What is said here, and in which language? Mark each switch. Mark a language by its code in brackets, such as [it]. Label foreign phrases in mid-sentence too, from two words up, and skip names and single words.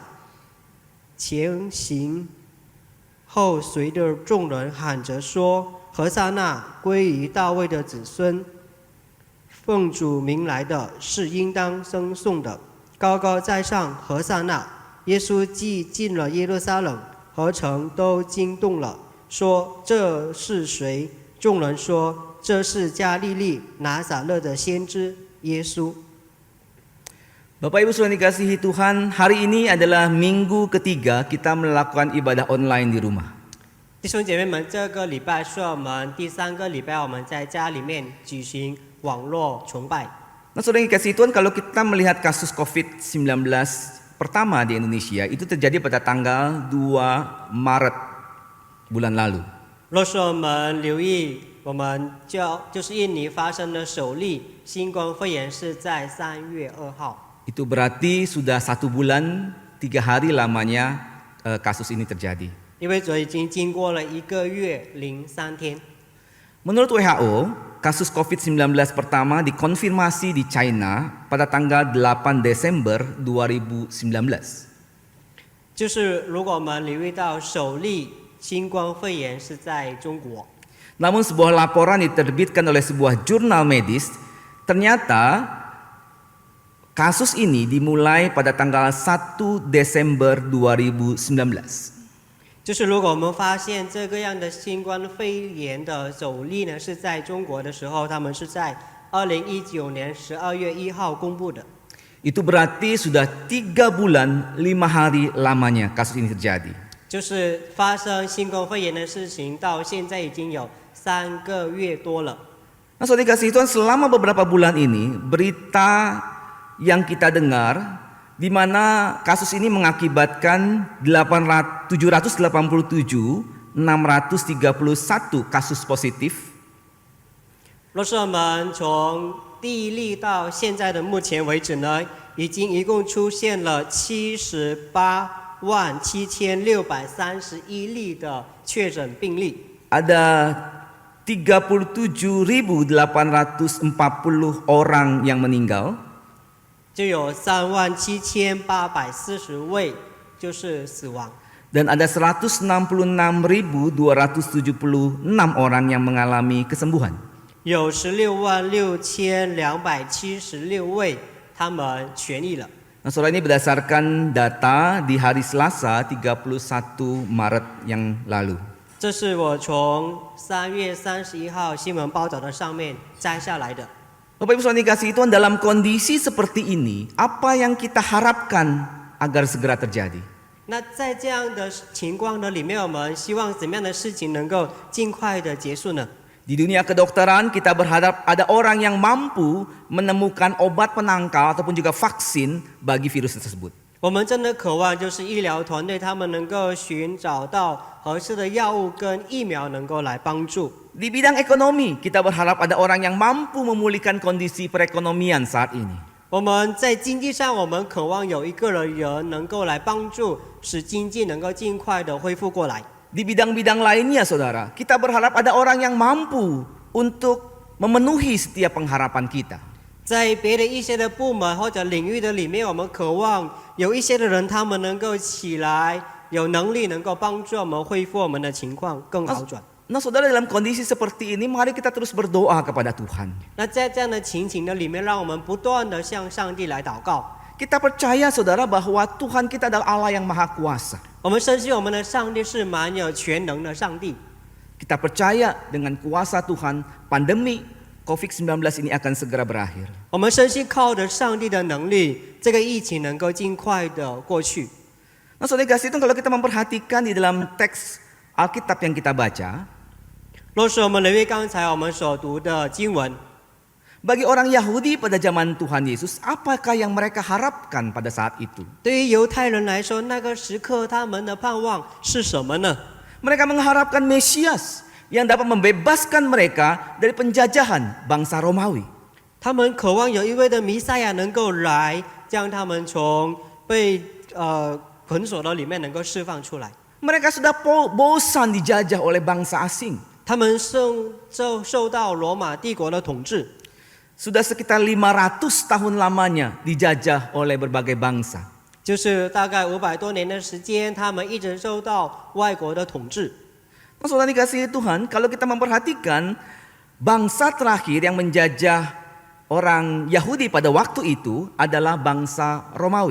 [zh] 前行后随着众人喊着说：何撒那，归于大卫的子孙，奉主名来的是应当称颂的，高高在上，何撒那。耶稣既进了耶路撒冷，何城都惊动了，说：这是谁？众人说：这是加利利拿撒勒的先知耶稣。 [id] Bapak Ibu sudah dikasihi Tuhan, hari ini adalah minggu ketiga kita melakukan ibadah online di rumah. [zh] 弟兄姐妹们，这个礼拜是我们第3个礼拜，我们在家里面举行网络崇拜。 [id] Nah, saudara yang dikasihi Tuhan, kalau kita melihat kasus COVID-19 pertama di Indonesia itu terjadi pada tanggal 2 Maret bulan lalu. [zh] 若是我们留意，我们就是印尼发生的首例新冠肺炎是在3月2号。 [id] Itu berarti sudah 1 bulan 3 hari lamanya kasus ini terjadi. [zh] 因为这已经经过了1个月03天。 [id] Menurut WHO, kasus COVID-19 pertama dikonfirmasi di China pada tanggal 8 Desember 2019. [zh] 就是如果我们留意到首例新冠肺炎是在中国。 [id] Namun sebuah laporan diterbitkan oleh sebuah jurnal medis, ternyata kasus ini dimulai pada tanggal 1 Desember 2019. [zh] 就是如果我们发现这个样的新冠肺炎的首例呢是在中国的时候，他们是在2019年12月1号公布的。 [id] Itu berarti sudah 3 bulan 5 hari lamanya kasus ini terjadi. [zh] 就是发生新冠肺炎的事情到现在已经有3个月多了。 [id] Nah, saudara kasih Tuhan, selama beberapa bulan ini berita yang kita dengar di mana kasus ini mengakibatkan 787 631 kasus positif. [zh] 若是我们从第一例到现在的目前为止呢，已经一共出现了787631例的确诊病例。 [id] Ada 37.840 orang yang meninggal. [zh] 就有37840位就是死亡， [id] Dan ada 166.276 orang yang mengalami kesembuhan. [zh] 有166276位他们痊愈了。 [id] Nah, saudara, ini berdasarkan data di hari Selasa 31 Maret yang lalu. [zh] 这是我从3月31号新闻报道的上面摘下来的。 [id] Bapak Ibu saudara dikasihi Tuhan, dalam kondisi seperti ini, apa yang kita harapkan agar segera terjadi? [zh] 那在这样的情况的里面，我们希望怎么样的事情能够尽快的结束呢？ [id] Di dunia kedokteran kita berharap ada orang yang mampu menemukan obat penangkal ataupun juga vaksin bagi virus tersebut. [zh] 我们真的渴望就是医疗团队他们能够寻找到合适的药物跟疫苗能够来帮助。 [id] Di bidang ekonomi kita berharap ada orang yang mampu memulihkan kondisi perekonomian saat ini. [zh] 我们在经济上，我们渴望有一个人能够来帮助，使经济能够尽快的恢复过来。 [id] Di bidang-bidang lainnya saudara, kita berharap ada orang yang mampu untuk memenuhi setiap pengharapan kita. [zh] 在别的一些的部门或者领域的里面，我们渴望有一些的人，他们能够起来，有能力能够帮助我们恢复我们的情况更好转。 [id] Nah saudara, dalam kondisi seperti ini mari kita terus berdoa kepada Tuhan. [zh] 那在这样的情形的里面，让我们不断的向上帝来祷告。 [id] Kita percaya saudara bahwa Tuhan kita adalah Allah yang maha kuasa. [zh] 我们深信我们的上帝是满有全能的上帝。 [id] Kita percaya dengan kuasa Tuhan pandemi COVID-19 ini akan segera berakhir. [zh] 我们深信靠着上帝的能力，这个疫情能够尽快的过去。 [id] Nah, saudara kasih itu kalau kita memperhatikan di dalam teks Alkitab yang kita baca, [zh] 若是我们留意刚才我们所读的经文， [id] bagi orang Yahudi pada zaman Tuhan Yesus, apakah yang mereka harapkan pada saat itu? [zh] 对于犹太人来说，那个时刻他们的盼望是什么呢？ [id] Mereka mengharapkan Mesias yang dapat membebaskan mereka dari penjajahan bangsa Romawi. [zh] 他们渴望有一位的弥赛亚能够来，将他们从被捆锁的里面能够释放出来。 [id] Mereka sudah bosan dijajah oleh bangsa asing. [zh] 他们受到罗马帝国的统治， [id] Sudah sekitar 500 tahun lamanya dijajah oleh berbagai bangsa. [zh] 就是大概500多年的时间，他们一直受到外国的统治。 [id] Nah, saudara dikasihi Tuhan, kalau kita memperhatikan bangsa terakhir yang menjajah orang Yahudi pada waktu itu adalah bangsa Romawi.